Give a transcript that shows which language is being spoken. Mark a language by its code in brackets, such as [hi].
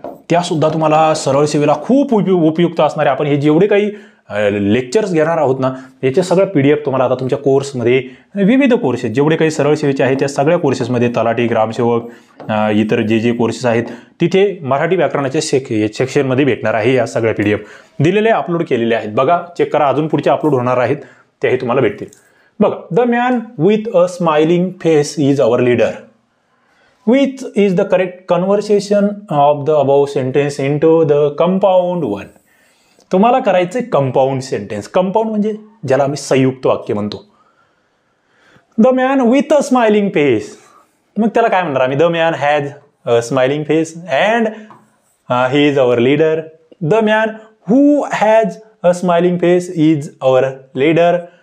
[mr] त्या सुद्धा तुम्हाला सरळ सेवेला खूप उपयुक्त असणार आहे. आपण हे जेवढे काही लेक्चर्स घेणार आहोत ना, याचे सगळं PDF तुम्हाला आता तुमच्या कोर्समध्ये, विविध कोर्सेस जेवढे काही सरळ सेवेचे आहेत त्या सगळ्या कोर्सेसमध्ये, तलाठी, ग्रामसेवक, इतर जे कोर्सेस आहेत तिथे मराठी व्याकरणाच्या सेक्शनमध्ये भेटणार आहे. या सगळ्या PDF दिलेल्या अपलोड केलेल्या आहेत. बघा, चेक करा. अजून पुढचे अपलोड होणार आहेत तेही तुम्हाला भेटतील. बघा. [en] The man with a smiling face is our leader. Which is the correct conversation of the above sentence into the compound one? [mr] तुम्हाला करायचे कंपाऊंड सेंटेन्स. कंपाऊंड म्हणजे ज्याला आम्ही संयुक्त वाक्य म्हणतो. [en] The man with a smiling face. [mr] मग त्याला काय म्हणणार आम्ही, [en] The man has a smiling face and he is our leader. The man who has a smiling face is our leader.